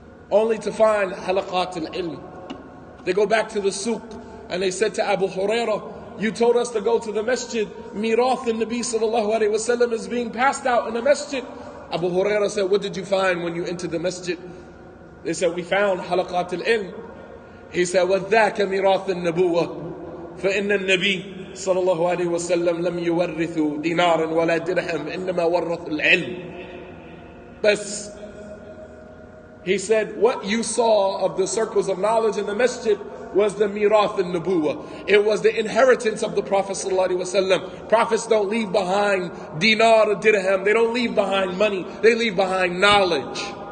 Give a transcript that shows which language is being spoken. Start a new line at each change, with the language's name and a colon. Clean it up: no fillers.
English: Only to find halaqat al-ilm. They go back to the souk and they said to Abu Hurairah, you told us to go to the masjid. Mirath al-Nabi sallallahu alayhi wa sallam is being passed out in the masjid. Abu Hurairah said, what did you find when you entered the masjid? They said, we found halaqat al-ilm. He said,
Arabic: وَذَاكَ مِرَاث النَّبُوَّةِ فَإِنَّ النَّبِيِّ صلى الله عليه وسلم لم يورث دينارا ولا درهم إنما ورث العلم.
English: But he said, what you saw of the circles of knowledge in the masjid was the mirath al-nubuwah. It was the inheritance of the Prophet sallallahu alaihi wasallam. Prophets don't leave behind dinar or dirham. They don't leave behind money. They leave behind knowledge.